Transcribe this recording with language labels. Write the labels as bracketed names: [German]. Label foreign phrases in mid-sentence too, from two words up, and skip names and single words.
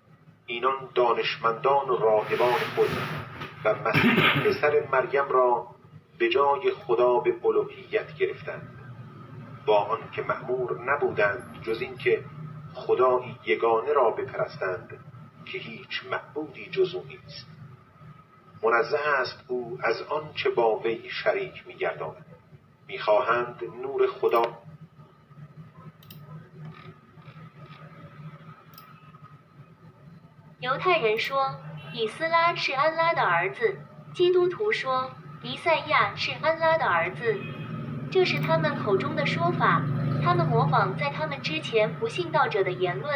[Persian] اینان دانشمندان و راهبان خود و مسیح پسر مریم را به جای خدا به الوهیت گرفتند، با آن که مأمور نبودند جز این که خدایی یگانه را بپرستند که هیچ معبودی جز او نیست. منزه است او از آن چه با وی شریک می‌گرداند. می‌خواهند نور خدا. [Chinese] 犹太人说以斯拉是安拉的儿子，基督徒说弥赛亚是安拉的儿子，这是他们口中的说法，他们模仿在他们之前不信道者的言论。